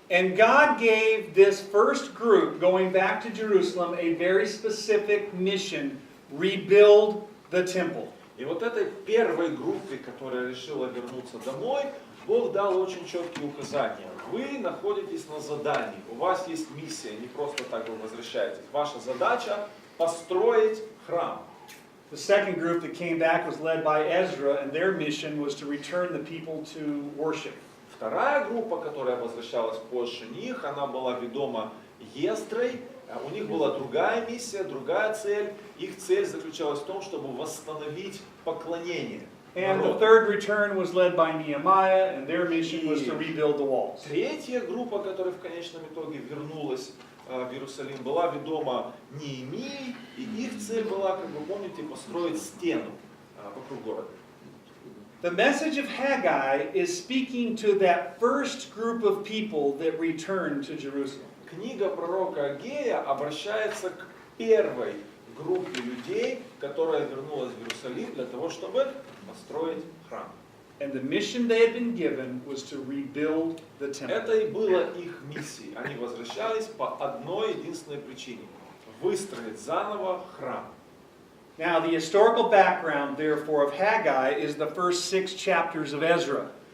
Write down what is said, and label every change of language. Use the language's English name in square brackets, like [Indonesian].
[English] And God gave this first group going back to Jerusalem a very specific mission: rebuild the temple. [Russian] И вот этой первой группе, которая решила вернуться домой, Бог дал очень четкие указания. Вы находитесь на задании, у вас есть миссия, не просто так вы возвращаетесь. Ваша задача построить храм. [English] The second group that came back was led by Ezra, and their mission was to return the people to worship. [Russian] Вторая группа, которая возвращалась позже них, она была ведома Есдрой. У них была другая миссия, другая цель. Их цель заключалась в том, чтобы восстановить поклонение. [English] And the third return was led by Nehemiah, and their mission was to rebuild the walls. [Russian] Третья группа, которая в конечном итоге вернулась в Иерусалим, была ведома Неемией, и их цель была, как вы помните, построить стену вокруг города. [English] The message of Hagai is speaking to that first group of people that returned to Jerusalem. [Russian] Книга пророка Аггея обращается к первой группе людей, которая вернулась в Иерусалим для того, чтобы построить храм. [English] And the mission they had been given was to rebuild the temple. [Russian] Это и было их миссией. Они возвращались по одной единственной причине – выстроить заново храм. [English] Now, the historical background, therefore, of Hagai is the first 6 chapters of Ezra.